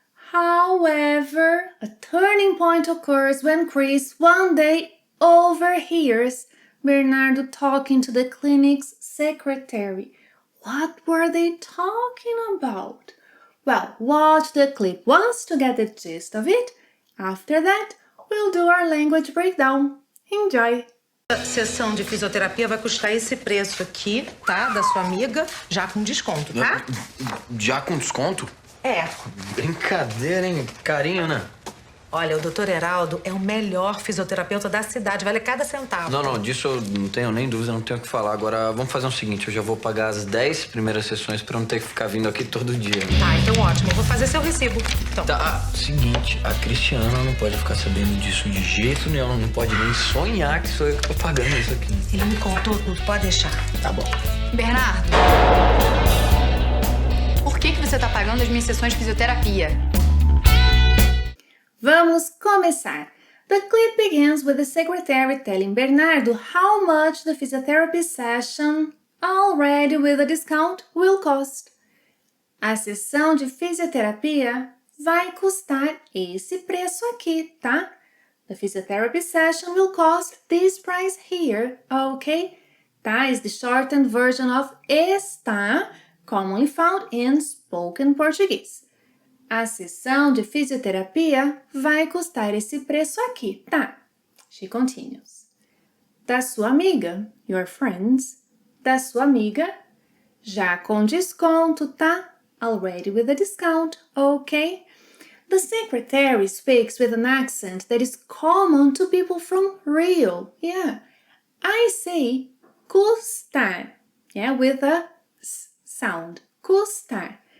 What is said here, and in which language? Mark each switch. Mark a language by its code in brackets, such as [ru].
[en] However, a turning point occurs when Chris one day overhears Bernardo talking to the clinic's secretary. What were they talking about? Well, watch the clip once to get the gist of it. After that, we'll do our language breakdown. Enjoy! [pt] A sessão de fisioterapia vai custar esse preço aqui, tá? Da sua amiga, já com desconto, tá? Já com desconto? É. Brincadeira, hein? Carinho, né? Olha, o Dr. Heraldo é o melhor fisioterapeuta da cidade, vale cada centavo. Não, disso eu não tenho nem dúvida, não tenho o que falar. Agora, vamos fazer o seguinte, eu já vou pagar as 10 primeiras sessões pra não ter que ficar vindo aqui todo dia. Tá, então ótimo, eu vou fazer seu recibo. Então. Tá, seguinte, a Cristiana não pode ficar sabendo disso de jeito nenhum, ela não pode nem sonhar que sou eu que tô pagando isso aqui. Ele me contou tudo, pode deixar. Tá bom. Bernardo, por que você tá pagando as minhas sessões de fisioterapia? Vamos começar. [en] The clip begins with the secretary telling Bernardo how much the physiotherapy session, already with a discount, will cost. [pt] A sessão de fisioterapia vai custar esse preço aqui, tá? [en] The physiotherapy session will cost this price here, okay? Tá is the shortened version of está, commonly found in spoken Portuguese. [pt] A sessão de fisioterapia vai custar esse preço aqui, tá? [en] She continues. [pt] Da sua amiga, [en] your friends. [pt] Da sua amiga, já com desconto, tá? [en] Already with a discount, okay? The secretary speaks with an accent that is common to people from Rio. Yeah. I say custar, yeah, with a s sound. Custar.